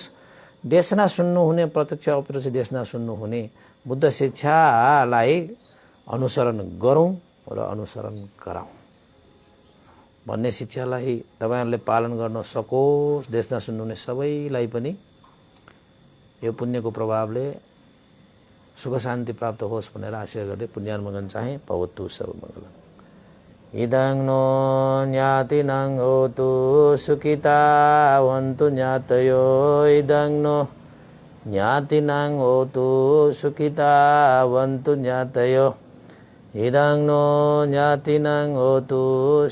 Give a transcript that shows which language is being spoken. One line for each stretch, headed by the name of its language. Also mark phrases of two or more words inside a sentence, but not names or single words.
Nepali: देशना सुन्नु हुने प्रत्यक्ष अप्रत्यक्ष देशना सुन्नु हुने बुद्ध शिक्षालाई अनुसरण गरौँ र अनुसरण गराउँ भन्ने शिक्षालाई तपाईहरुले पालन गर्न सकोस्। देशना सुन्नुहुने सबैलाई पनि यो पुण्यको प्रभावले सुख शान्ति प्राप्त होस् भनेर आशा गर्दै पुण्यानुमोदन चाहे।
Pali: भवतु सब मंगलम्। इदं नो ज्ञातिनं होतु सुखितावन्तु ज्ञातयो, इदं नो ज्ञातिनं होतु सुखितावन्तु ज्ञातयो, इदं नो ज्ञातिनं होतु